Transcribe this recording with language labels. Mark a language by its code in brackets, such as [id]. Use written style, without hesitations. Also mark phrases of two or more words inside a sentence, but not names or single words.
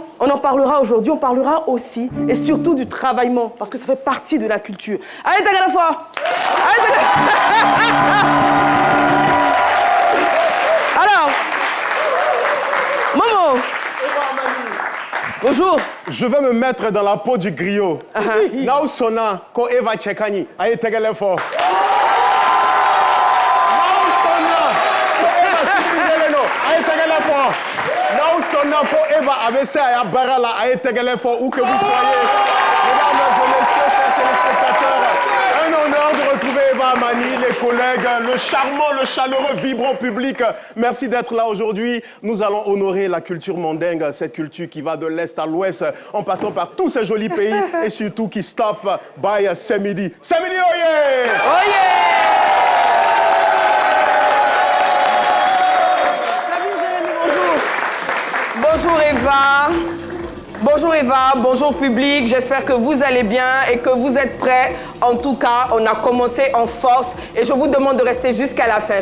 [fr] On en parlera aujourd'hui, on parlera aussi et surtout du travaillement, parce que ça fait partie de la culture. Allez, t'as la fois. Alors, Momo. Bonjour. Je vais me mettre dans la peau du griot. [bm] Nausona, ko Eva Tchekani, aye tegele fo. Nausona, ko Eva Sikingeleno, aye tegele fo. Nausona, ko Eva ABC aya barala, aye tegele fo, [fr] où que vous soyez. Mesdames et messieurs, chers téléspectateurs, un honneur de retrouver Eva Amani, les collègues, le charmant, le chaleureux, vibrant public. Merci d'être là aujourd'hui. Nous allons honorer la culture mandingue, cette culture qui va de l'Est à l'Ouest, en passant par tous ces jolis pays et surtout qui [en] stoppe by [fr] Semidi. Semidi, oye! Oye! Sabine Jérémy, bonjour. Bonjour Eva. Bonjour Eva, bonjour public, j'espère que vous allez bien et que vous êtes prêts. En tout cas, on a commencé en force et je vous demande de rester jusqu'à la fin.